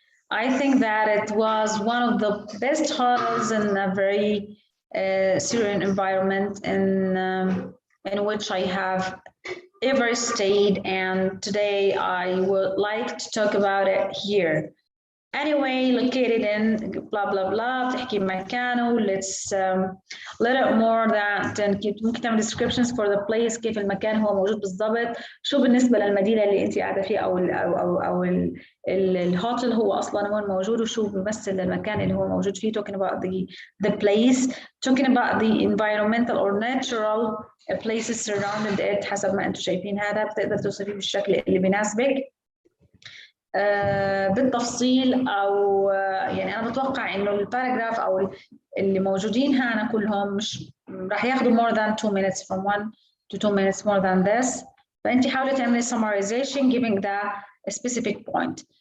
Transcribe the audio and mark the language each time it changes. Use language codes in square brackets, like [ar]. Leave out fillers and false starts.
[en] I think that it was one of the best hotels in a very serene environment in which I have ever stayed, and today I would like to talk about it here. Anyway, located in blah blah blah [ar] بتحكي مكانه. [en] Let's let it more that ممكن تعمل descriptions for the place [ar] كيف المكان هو موجود بالضبط. شو بالنسبة للمدينة اللي أنت قاعدة فيها أو الهوتل هو أصلاً وين موجود وشو بيمثل المكان اللي هو موجود فيه. [en] Talking about the place, talking about the environmental or natural places surrounding it. [ar] حسب ما أنتم شايفين هذا بتقدر توصفيه بالشكل اللي بيناسبك. بالتفصيل او يعني انا بتوقع انه الباراجراف او اللي موجودين هنا كلهم مش راح ياخذوا [en] more than 2 minutes, from 1 to 2 minutes more than this. [ar] فانت حاولي تعملي [en] summarization giving the specific point.